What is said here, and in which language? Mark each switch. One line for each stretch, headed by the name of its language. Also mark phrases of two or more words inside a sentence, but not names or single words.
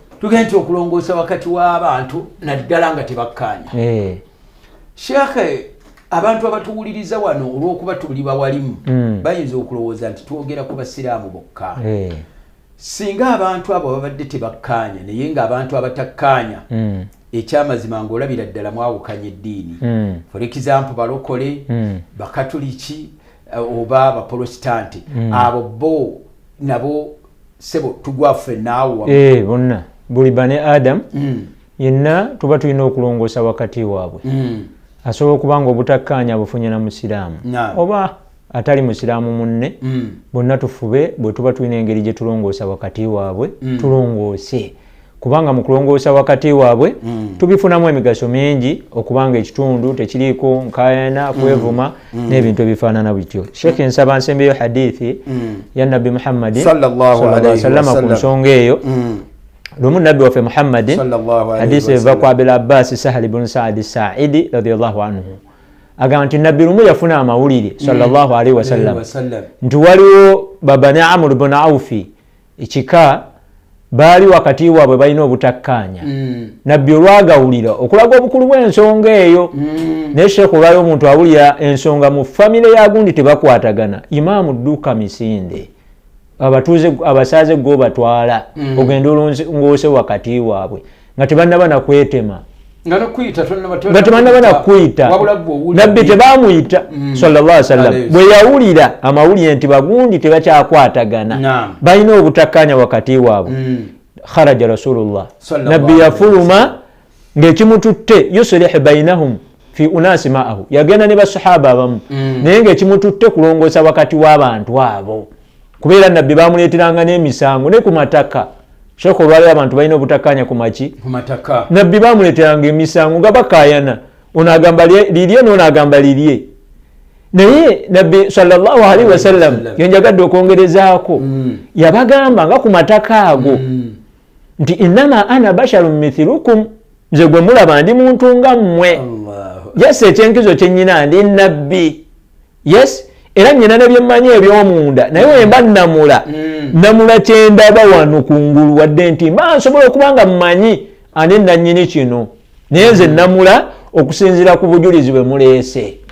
Ganda: tugende okulongoosa wakati w'abantu naddala nga tebakkaanya shekhe abantu abatuwuliriza wano olw'okuba tuli bawalimu bayinza okulowooza nti twogera ku basiraamu bokka singa abantu abo babadde tebakkaanya naye ng'abantu abatakkaanya ekyamazima ng'olabira ddala mwawukanya eddiini
English: for example
Ganda: balokole bakatuliki oba baprotestante abo bo nabo sebo tugwaffe naawe bonna buli bane Adam yenna tuba tulina okulongoosa wakati waabwe asobola okubanga obutakkaanya bufunye na musiraamu oba atali musiraamu munne bonna tufube bwe tuba tulina engeri gye tulongoosa wakati waabwe tulongoose kubanga mu kulongoosa wakati waabwe tubifunamu emigaso mingi okubanga ekitundu tekiriiko nkayana kwevuma n'ebintu ebifaanana bityo. Sheikh nsaba nsembeyo hadithi ya Nabbi Muhammadin
Arabic: صلى الله عليه وسلم
Ganda: ku nsonga eyo. Lumu Nabbi waffe Muhammadin hadithi eva kwa Abil Abbas Sahal ibn Sa'd as-Sa'idi
Arabic: رضي الله عنه
Ganda: agamba nti Nabbi lumu yafuna amawulire
Arabic: صلى الله عليه وسلم
Ganda: nti waliwo Babani Amr ibn Awfi ekika baali wakati waabwe balina obutakkanya. Nabbi olwagawulira okulaga obukulu bw'ensonga eyo naye Sheikh olwayo omuntu awulira ensonga mu famire ya gundi tebakwatagana, Imaamu dduka misinde abatuuze abasaaze go batwala ogenda olongoose wakati waabwe nga tebannaba nakwetema batebanaba nakwita. Nabbi tebamuyita
Arabic: صلى الله عليه وسلم
Ganda: bwe yawulira amawulire nti bagundi tebakyakwatagana balina obutakkanya wakati waabwe.
Arabic: خرج رسول الله,
Ganda: Nabbi yafuluma ng'ekimututte
Arabic: يصلح بينهم في أناس معه,
Ganda: yagenda ne basahaba abamu naye ng'ekimututte kulongoosa wakati w'abantu abo kubeera Nabbi bamuleeteranga n'emisango ne ku mataka. Sheikh olwaliro abantu balina obutakkanya ku maki ku mataka. Nabbi bamuleeteranga emisango nga bakayana, ono agamba lirye n'ono agamba lirye. Naye Nabbi
Arabic: صلى الله عليه وسلم
Ganda: yenjagadde okwongerezaako yabagamba nga ku mataka ago nti
Arabic: إنما أنا بشر مثلكم,
Ganda: nze gwe mulaba ndi muntu nga mmwe. Yes, ekyenkizo kyennyina ndi Nabbi. Yes, era nnyina ne byemmanyi eby'omunda naye wemba namula kyendaba wano kungulu wadde nti mba nsobola okuba nga mmanyi ani nannyini kino naye nze namula okusinziira ku bujulizi bwe muleese.